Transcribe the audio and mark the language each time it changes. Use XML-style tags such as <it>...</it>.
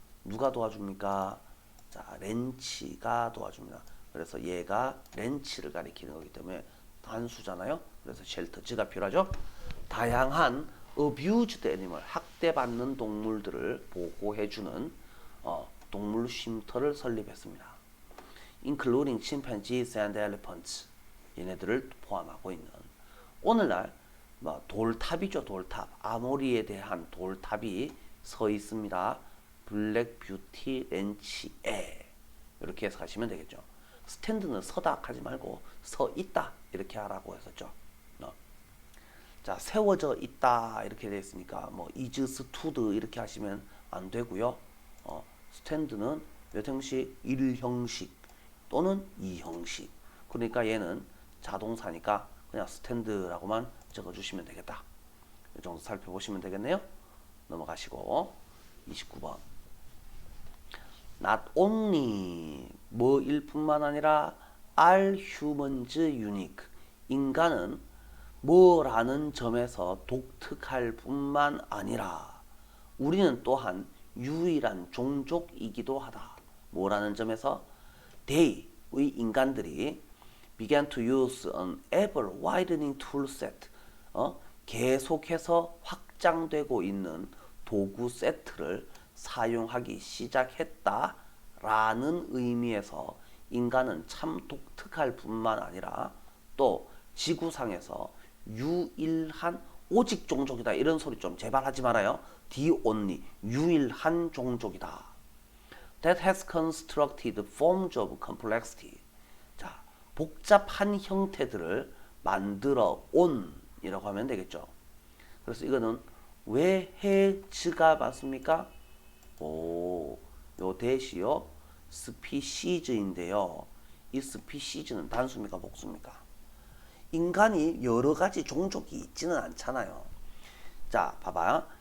<ko>누가 도와줍니까? 자, 렌치가 도와줍니다. 그래서 얘가 렌치를 가리키는 거기 때문에 단수잖아요. 그래서 쉘터즈가 필요하죠. 다양한</ko> <en>abused animal,</en> <ko>학대받는 동물들을 보호해주는 동물 쉼터를 설립했습니다.</ko> <en>including chimpanzees and elephants.</en> <ko>얘네들을 포함하고 있는. 오늘날 돌탑이죠. 돌탑. 아모리에 대한 돌탑이 서 있습니다. 블랙 뷰티 렌치에. 이렇게 해석하시면 되겠죠. 스탠드는 서다 하지 말고 서 있다 이렇게 하라고 했었죠. 자, 세워져 있다 이렇게 되어 있으니까 뭐</ko> <en>is stood</en> <ko>이렇게 하시면 안 되고요. 스탠드는 몇 형식? 1형식 또는 2형식. 그러니까 얘는 자동사니까 그냥 스탠드라고만 적어주시면 되겠다. 이 정도 살펴보시면 되겠네요. 넘어가시고 29번.</ko> <en>Not only</en> <ko>뭐일 뿐만 아니라</ko> <en>are humans unique.</en> <ko>인간은 뭐라는 점에서 독특할 뿐만 아니라 우리는 또한 유일한 종족이기도 하다. 뭐라는 점에서</ko> <en>they,</en> <ko>의 인간들이</ko> <en>began to use an ever widening tool set.</en> <ko>계속해서 확장되고 있는 도구 세트를 사용하기 시작했다라는 의미에서 인간은 참 독특할 뿐만 아니라 또 지구상에서 유일한 오직 종족이다 이런 소리 좀 제발 하지 말아요.</ko> <en>The only</en> <ko>유일한 종족이다.</ko> <en>That has constructed forms of complexity.</en> <ko>자, 복잡한 형태들을 만들어 온이라고 하면 되겠죠. 그래서 이거는 왜 해즈가 맞습니까? 오, 요 대시요 스피시즈인데요. 이 스피시즈는 단수입니까 복수입니까? 인간이 여러 가지 종족이 있지는 않잖아요. 자, 봐봐요.</ko>